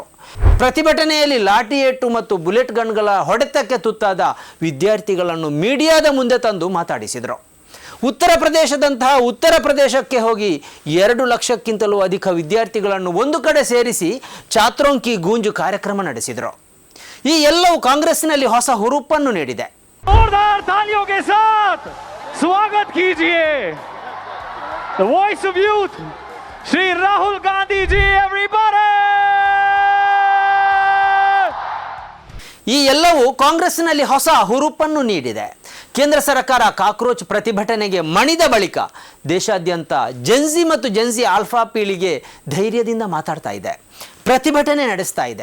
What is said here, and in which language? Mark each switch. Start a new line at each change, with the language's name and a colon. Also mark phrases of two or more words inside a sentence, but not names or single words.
Kannada: ಪ್ರತಿಭಟನೆಯಲ್ಲಿ ಲಾಠಿ ಏಟು ಮತ್ತು ಬುಲೆಟ್ ಗನ್ಗಳ ಹೊಡೆತಕ್ಕೆ ತುತ್ತಾದ ವಿದ್ಯಾರ್ಥಿಗಳನ್ನು ಮೀಡಿಯಾದ ಮುಂದೆ ತಂದು ಮಾತಾಡಿಸಿದರು. ಉತ್ತರ ಪ್ರದೇಶದಂತಹ ಉತ್ತರ ಪ್ರದೇಶಕ್ಕೆ ಹೋಗಿ 2 ಲಕ್ಷಕ್ಕಿಂತಲೂ ಅಧಿಕ ವಿದ್ಯಾರ್ಥಿಗಳನ್ನು ಒಂದು ಕಡೆ ಸೇರಿಸಿ ಚಾತ್ರೋಂಕಿ ಗೂಂಜು ಕಾರ್ಯಕ್ರಮ ನಡೆಸಿದರು. ಈ ಎಲ್ಲವೂ ಕಾಂಗ್ರೆಸ್ಸಿನಲ್ಲಿ ಹೊಸ ಹುರುಪನ್ನು ನೀಡಿದೆ.
Hindi: जोरदार तालियों के साथ स्वागत कीजिए
English: the voice of youth
Hindi: श्री राहुल गांधी जी एवरीबॉडी.
Kannada: ಈ ಎಲ್ಲವೂ ಕಾಂಗ್ರೆಸ್ಸಿನಲ್ಲಿ ಹೊಸ ಹುರುಪನ್ನು ನೀಡಿದೆ. ಕೇಂದ್ರ ಸರ್ಕಾರ ಕಾಕ್ರೋಚ್ ಪ್ರತಿಭಟನೆಗೆ ಮಣಿದ ಬಳಿಕ ದೇಶಾದ್ಯಂತ ಜೆನ್ಜಿ ಮತ್ತು ಜೆನ್ಜಿ ಆಲ್ಫಾ ಪೀಳಿಗೆ ಧೈರ್ಯದಿಂದ ಮಾತಾಡ್ತಾ ಇದೆ, ಪ್ರತಿಭಟನೆ ನಡೆಸ್ತಾ ಇದೆ.